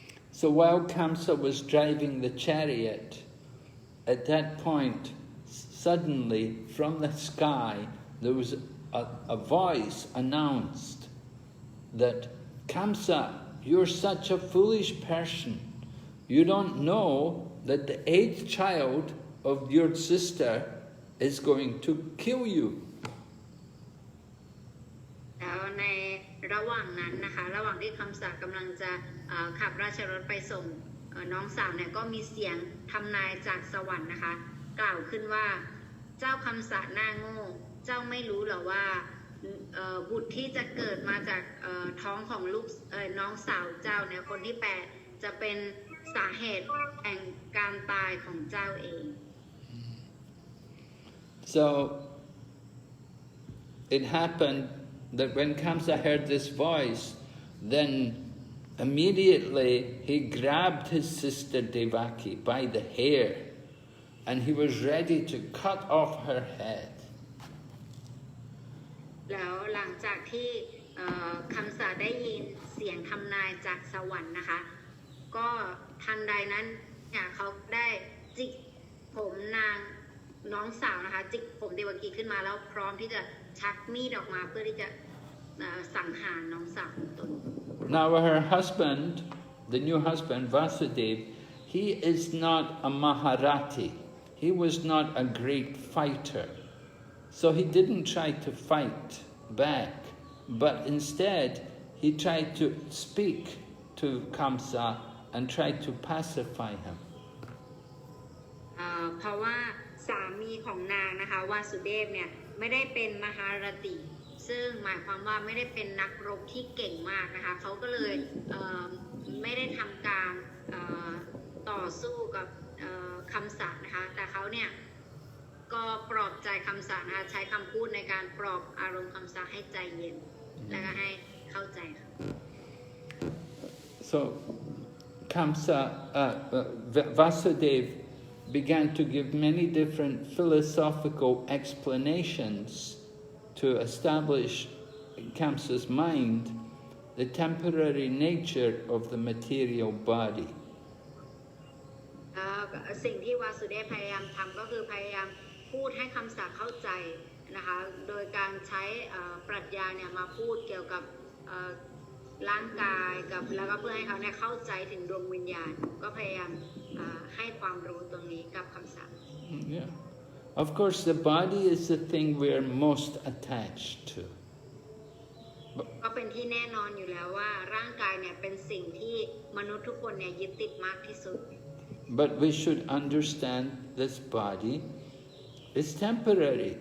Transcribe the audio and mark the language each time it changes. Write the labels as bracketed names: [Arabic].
[English] So while Kamsa was driving the chariot, at that point, suddenly from the sky, there was a voice announced that, Kamsa, you're such a foolish person. You don't know that the 8th child of your sister is going to kill you. [Thai] แล้วในระหว่างนั้นนะคะระหว่างที่คำสากำลังจะขับราชรถไปส่งน้องสาวเนี่ยก็มีเสียงทำนายจากสวรรค์นะคะกล่าวขึ้นว่าเจ้าคำสาหน้าโง่เจ้าไม่รู้หรอว่าบุตรที่จะเกิดมาจากท้องของลูกน้องสาวเจ้าเนี่ยคนที่8จะเป็นสาเหตุแห่งการตายของเจ้าเอง [English] So it happened that when Kamsa heard this voice, then immediately he grabbed his sister Devaki by the hair and he was ready to cut off her head. [Thai] แล้วหลังจากที่คำสาได้ยินเสียงทำนายจากสวรรค์นะคะก็ทันใดนั้นเนี่ยเขาได้จิกผมน้องสาวนะคะจิกผมเดวกีขึ้นมาแล้วพร้อมที่จะชักมีดออกมาเพื่อที่จะสังหารน้องสาวของตน [English] Now her husband, the new husband Vasudev, he is not a Maharati. He was not a great fighter. So he didn't try to fight back, but instead he tried to speak to Kamsa and tried to pacify him. [Thai] เพราะว่าสามีของนางนะคะวาสุเดฟเนี่ยไม่ได้เป็นมหารติซึ่งหมายความว่าไม่ได้เป็นนักรบที่เก่งมากนะคะเขาก็เลยไม่ได้ทำการต่อสู้กับคำสานะคะแต่เขาเนี่ยก็ปลอบใจคำสานะคะใช้คำพูดในการปลอบอารมณ์คำสาให้ใจเย็นและก็ให้เข้าใจค่ะ [English] So Kamsa, Vasudev began to give many different philosophical explanations to establish in Kamsa's mind the temporary nature of the material body. [Thai] สิ่งที่วาสุเดฟพยายามทำก็คือพยายามพูดให้คำสาเข้าใจนะคะโดยการใช้ปรัชญาเนี่ยมาพูดเกี่ยวกับร่างกายกับแล้วก็เพื่อให้เขาเนี่ยเข้าใจถึงดวงวิญญาณก็พยายามให้ความรู้ตรงนี้กับคำสา [English] Yeah. Of course, the body is the thing we are most attached to. [Thai] ก็เป็นที่แน่นอนอยู่แล้วว่าร่างกายเนี่ยเป็นสิ่งที่มนุษย์ทุกคนเนี่ยยึดติดมากที่สุด [English] But we should understand this body is temporary.